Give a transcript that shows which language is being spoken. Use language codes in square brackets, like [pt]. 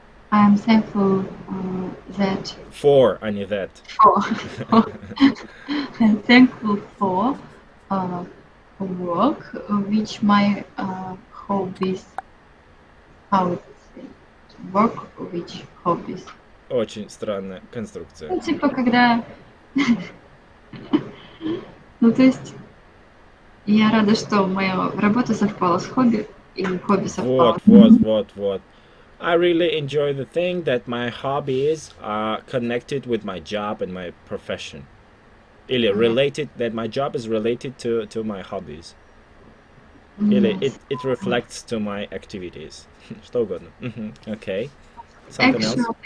[en] I'm thankful that [ru] For, а не that. [en] I'm thankful for work, which my hobbies. How it say? Work, which hobbies. [ru] Очень странная конструкция. Ну, типа, когда... Ну, то есть, я рада, что моя работа совпала с хобби, и хобби совпало. Вот. [en] I really enjoy the thing that my hobbies are connected with my job and my profession. Или related, that my job is related to my hobbies. Или it reflects to my activities. [ru] Что угодно. [en] Okay. Something else?